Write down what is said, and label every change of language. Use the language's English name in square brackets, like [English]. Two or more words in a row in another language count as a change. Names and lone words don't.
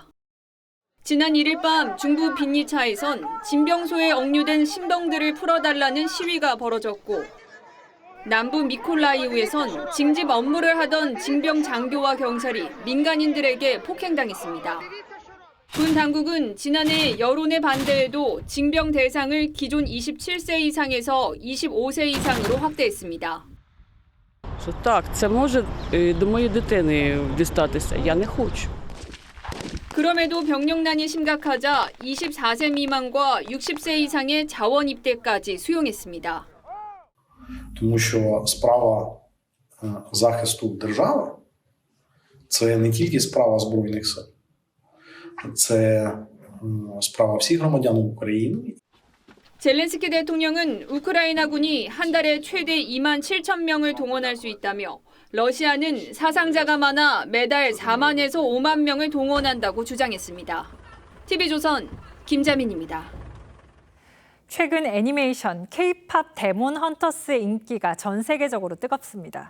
[Korean] 지난 1일 밤 중부 빈니차에선 징병소에 억류된 신병들을 풀어달라는 시위가 벌어졌고 남부 미콜라이우에선 징집 업무를 하던 징병 장교와 경찰이 민간인들에게 폭행당했습니다. 군 당국은 지난해 여론의 반대에도 징병 대상을 기존 27세 이상에서 25세 이상으로 확대했습니다. [Ukrainian] Так, це може до моєї дитини дістатися. Я не хочу. [Korean] 그럼에도 병력난이 심각하자 24세 미만과 60세 이상의 자원 입대까지 수용했습니다. [Ukrainian] Тому що справа захисту держави – це не тільки справа Збройних сил. це справа всіх громадян України. [Korean] 젤렌스키 대통령은 우크라이나군이 한 달에 최대 2만 7천 명을 동원할 수 있다며 러시아는 사상자가 많아 매달 4만에서 5만 명을 동원한다고 주장했습니다. TV조선 김자민입니다. 최근 애니메이션 K-팝 데몬 헌터스의 인기가 전 세계적으로 뜨겁습니다.